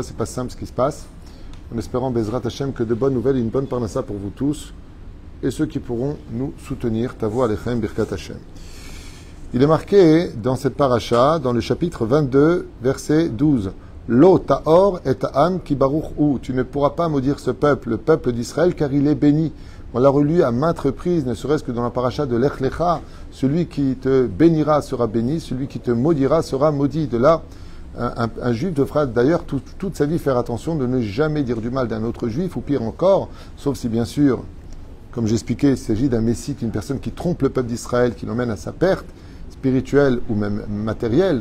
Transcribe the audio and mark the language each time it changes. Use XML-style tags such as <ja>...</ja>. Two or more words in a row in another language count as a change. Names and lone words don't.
<fr>C'est pas simple ce qui se passe. En espérant,</fr> <he>בעזרת השם,</he> <fr>que de bonnes nouvelles et une bonne parnassa pour vous tous. Et ceux qui pourront nous soutenir.</fr> <he>תבוא עליכם ברכת השם.</he> <fr>Il est marqué dans cette paracha, dans le chapitre 22, verset 12.</fr> <he>לא תאור את העם כי ברוך הוא.</he> <fr>Tu ne pourras pas maudire ce peuple, le peuple d'Israël, car il est béni. On l'a relu à maintes reprises, ne serait-ce que dans la paracha de Lech Lecha. Celui qui te bénira sera béni, celui qui te maudira sera maudit. De là, un juif devra d'ailleurs toute sa vie faire attention de ne jamais dire du mal d'un autre juif, ou pire encore, sauf si bien sûr, comme j'expliquais, il s'agit d'un messie, une personne qui trompe le peuple d'Israël, qui l'emmène à sa perte spirituelle ou même matérielle.</fr>